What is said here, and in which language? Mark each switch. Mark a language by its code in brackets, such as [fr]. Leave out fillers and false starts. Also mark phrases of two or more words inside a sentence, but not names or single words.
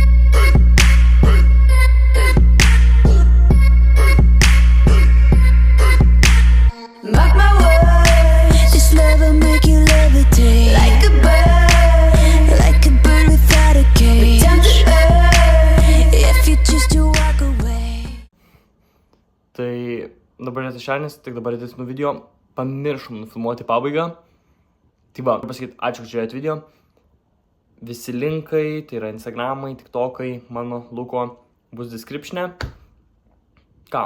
[en] Mark my words, this love will make you levitate like a bird without a cage. Return to earth if you choose to walk away. [lt] Tai dabar šeštadienis, tik dabar atėsime video. Pamiršom nufilmuoti pabaigą. Tai va, pasakyti, ačiū, kad žiūrėjote video. Visi linkai, tai yra Instagramai, TikTokai, mano Luko, bus description'e. Ką?